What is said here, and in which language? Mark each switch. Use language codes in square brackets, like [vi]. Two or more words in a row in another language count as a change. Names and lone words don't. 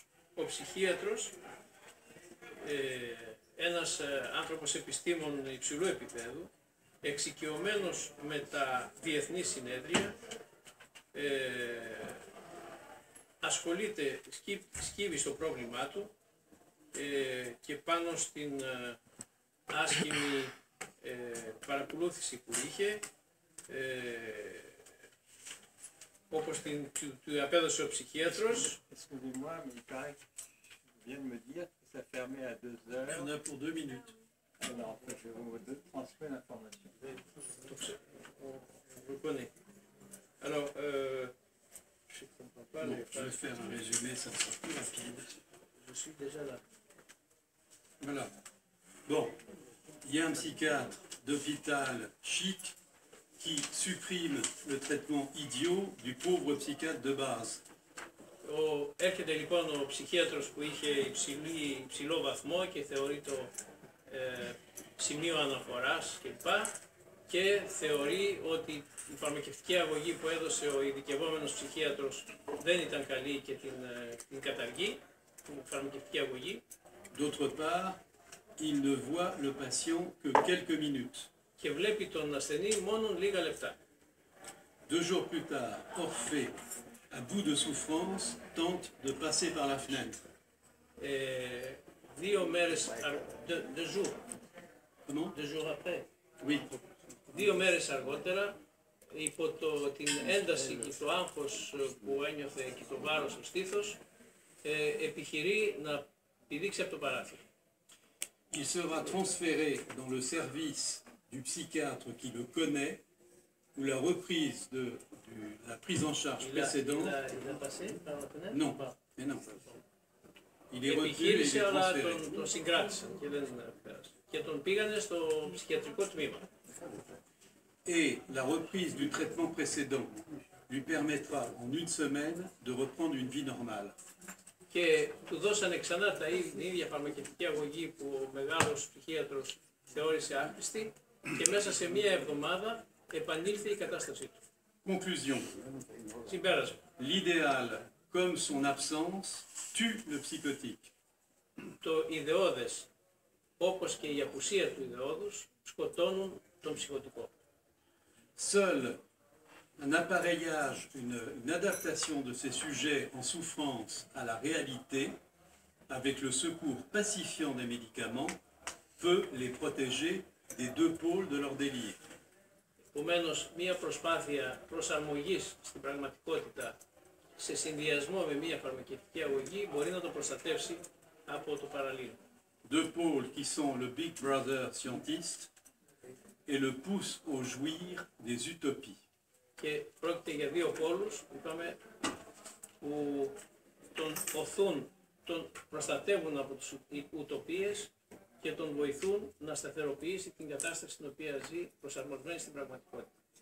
[el] Ο ψυχίατρος, ένας άνθρωπος επιστήμων υψηλού επίπεδου, εξοικειωμένος με τα διεθνή συνέδρια, ασχολείται, σκύβει στο πρόβλημά του και πάνω στην άσχημη παρακολούθηση που είχε, όπως του απέδωσε ο ψυχίατρος. [fr] On a pour 2 minutes. Alors, je vous transmets l'information. Vous connaissez. Alors, je ne comprends pas les Je vais faire un résumé, ça sera plus rapide. Je suis déjà là. Voilà. Bon, il y a un psychiatre d'hôpital chic qui supprime le traitement idiot du pauvre psychiatre de base. [el] Έρχεται λοιπόν ο ψυχίατρος που είχε υψηλό βαθμό και θεωρεί το σημείο αναφοράς κλπ. Και θεωρεί ότι η φαρμακευτική αγωγή που έδωσε ο ειδικευόμενος ψυχίατρος δεν ήταν καλή και την καταργεί, την φαρμακευτική αγωγή. [fr] D'autre part, il ne voit le patient que quelques minutes. [el] Και βλέπει τον ασθενή μόνο λίγα λεπτά. [fr] 2 jours plus tard, Orphée, à bout de souffrance, tente de passer par la fenêtre. [el] 2 μέρες, 2 jours. [fr] Comment? 2 jours après. Oui. [el] 2 μέρες αργότερα, υπό την ένταση και το άγχος που ένιωθε και το βάρος στο στήθος, επιχειρεί να πηδήξει από το παράθυρο. [fr] Il sera transféré dans le service du psychiatre qui le connaît, où la reprise de la prise en charge précédente... Il a passé par la fenêtre? Non, mais non. Il est retenu et il est [el] Επιχείρησε, αλλά [fr] transféré. [el] τον συγκράτησαν και δεν πέρασε. Και τον πήγανε στο ψυχιατρικό τμήμα. [fr] Et la reprise du traitement précédent lui permettra en 1 semaine de reprendre une vie normale. [el] Και του δώσανε ξανά την ίδια φαρμακευτική αγωγή που ο μεγάλος ψυχίατρος θεώρησε άχρηστη και μέσα σε 1 εβδομάδα επανήλθε η κατάστασή του. [fr] Conclusion. [el] Συμπέρασμα. [fr] L'idéal, comme son absence, tue le psychotique. [el] Το ιδεώδες, όπως και η απουσία του ιδεώδους, σκοτώνουν τον ψυχοτικό. [fr] Seul un appareillage, une adaptation de ces sujets en souffrance à la réalité avec le secours pacifiant des médicaments, peut les protéger des deux pôles de leur délire. [el] Επομένως, μία προσπάθεια προσαρμογής στην πραγματικότητα σε συνδυασμό με μία φαρμακευτική αγωγή μπορεί να το προστατεύσει από το παραλίο. [fr] Deux pôles qui sont le Big Brother scientiste et le poussent au jouir des utopies. [el] Και πρόκειται για δύο πόλους, είπαμε, που τον οθούν, τον προστατεύουν από τις ουτοπίες και τον βοηθούν να σταθεροποιήσει την κατάσταση στην οποία ζει προσαρμοσμένη στην πραγματικότητα.